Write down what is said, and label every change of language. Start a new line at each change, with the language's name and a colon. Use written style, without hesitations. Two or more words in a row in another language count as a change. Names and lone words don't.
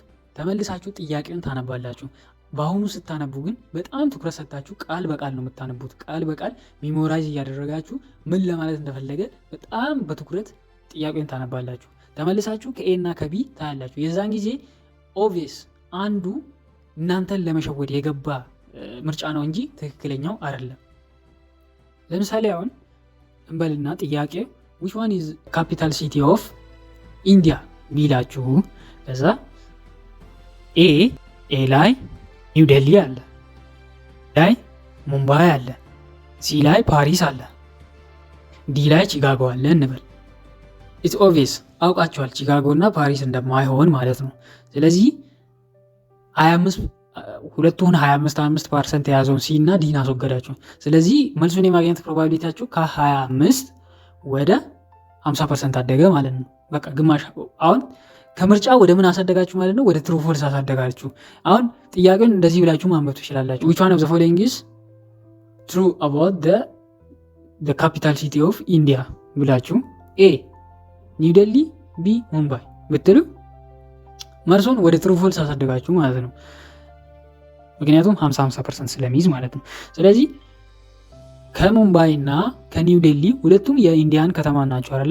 Amharic: ተመልሳችሁ ጥያቄውን ታነባላችሁ። በአሁኑ ስታነቡ ግን በጣም ትኩረት ሰጥታችሁ ቃል በቃል ነው የምታነቡት። ቃል በቃል ሚሞራይዝ እያደረጋችሁ ምን ለማለት እንደፈለገ በጣም በትኩረት ጥያቄውን ታነባላችሁ። ተመልሳችሁ ከኤ እና ከቢ ታያላችሁ። የዛን ጊዜ ኦብቪየስ አንዱ እናንተን ለመሸወድ የገባ ምርጫ ነው እንጂ ትክክለኛው አይደለም። ለምሳሌ አሁን እንበልና ጥያቄ
English: which one is capital city of India
Amharic: ቢላችሁ ከዛ ኤ ላይ ኒው ዴሊ አለ፣ ላይ ሙምባይ አለ፣ ሲ ላይ ፓሪስ አለ፣ ዲ ላይ ቺካጎ አለ እንበል።
English: it's obvious
Amharic: አውቃችኋል ቺካጎ እና ፓሪስ እንደማይሆን ማለት ነው። ስለዚህ 25 የያዘውን ሲ እና ዲን አስወገዳችሁ። ስለዚህ መልሱን የማግኘት ፕሮባቢሊቲያችሁ ከ25 ወደ 50% አደገ ማለት ነው። በቃ ግማሽ። አሁን ከምርጫ ወደ ምን አሳደጋችሁ ማለት ነው? ወደ
English: true false
Amharic: አሳደጋችሁ። አሁን ጥያቄውን እንደዚህ ብላችሁ ማንበብ ትችላላችሁ።
English: which one of the following is true about the capital city of India
Amharic: ብላችሁ ኤ ኒው ዴሊ፣ ቢ ሙምባይ ብትሉ መልሱን ወደ
English: true false
Amharic: አሳደጋችሁ ማለት ነው። ምክንያቱም 50% ስለሚይዝ ማለት ነው። ስለዚህ ከሙምባይ እና ከኒው ዴሊ ሁለቱም የኢንዲያን ከተማ ናቸው አይደለ?